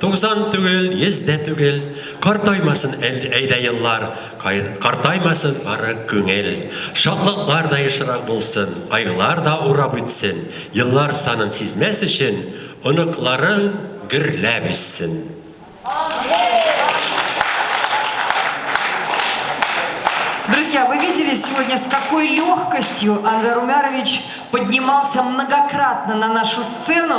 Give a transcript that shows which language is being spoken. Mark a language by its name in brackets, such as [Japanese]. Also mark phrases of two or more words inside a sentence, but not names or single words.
[Tatar] 90 түгел, 100 түгел, картаймасын әйдә еллар, картаймасын бары күңел. Шатлыклар да ешрак булсын, кайгылар да урап үтсен. Еллар санын сизмәс өчен, оныкларың гөрләп үссен. [Russian] Друзья, вы видели сегодня, с какой легкостью Анвар Умарович поднимался многократно на нашу сцену.